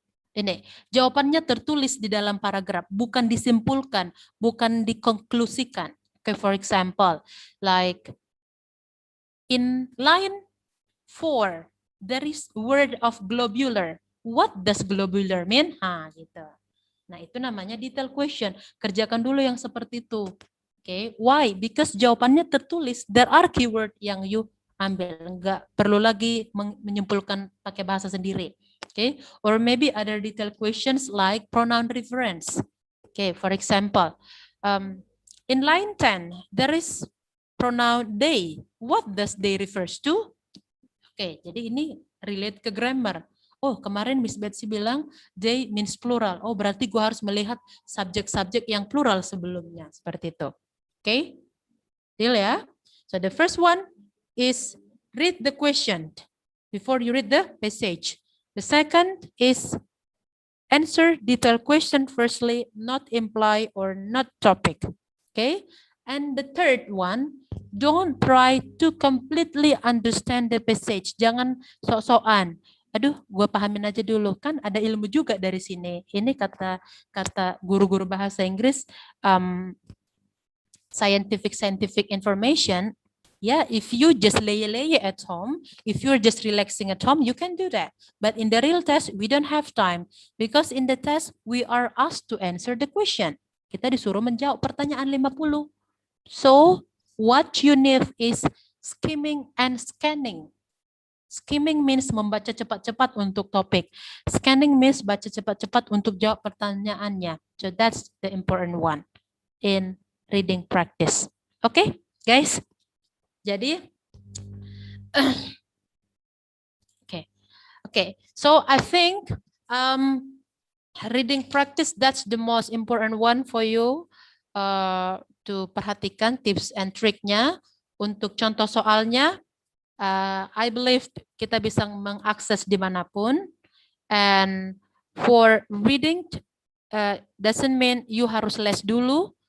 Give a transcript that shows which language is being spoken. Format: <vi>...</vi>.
<id>Ini jawabannya tertulis di dalam paragraf, bukan disimpulkan, bukan dikonklusikan.</id> <en>Okay, for example, like in line 4, there is word of globular. What does globular mean?</en> <id>Gitu. Nah, itu namanya detail question. Kerjakan dulu yang seperti itu. Okay, why? Because jawabannya tertulis.</id> <en>There are keyword</en> <id>yang you ambil. Enggak perlu lagi menyimpulkan pakai bahasa sendiri.</id> <en>Okay, or maybe other detailed questions like pronoun reference. Okay, for example, in line 10, there is pronoun they. What does they refers to?</en> <id>Oke, jadi ini relate ke grammar. Oh, kemarin Miss Betsy bilang they means plural. Oh, berarti gua harus melihat subjek-subjek yang plural sebelumnya. Seperti itu. Oke, deal ya.</id> <en>So the first one is read the question before you read the passage. The second is answer detailed question firstly, not imply or not topic. Okay. And the third one, don't try to completely understand the passage.</en> <id>Jangan sok-sokan. Aduh, gue pahamin aja dulu. Kan ada ilmu juga dari sini. Ini kata guru-guru bahasa Inggris,</id> <en>scientific information. Yeah, if you just lay at home, if you're just relaxing at home, you can do that. But in the real test, we don't have time. Because in the test, we are asked to answer the question.</en> <id>Kita disuruh menjawab pertanyaan 50.</id> <en>So, what you need is skimming and scanning.</en> <id>Skimming means membaca cepat-cepat untuk topik. Scanning means baca cepat-cepat untuk jawab pertanyaannya.</id> <en>So, that's the important one in reading practice. Okay, guys? Jadi, okay. So I think reading practice, that's the most important one for you to perhatikan tips and triknya.</en> <id>Untuk contoh soalnya,</id> <en>I believe</en> <id>kita bisa mengakses dimanapun.</id> <en>And for reading doesn't mean you</en> <id>harus les dulu.</id>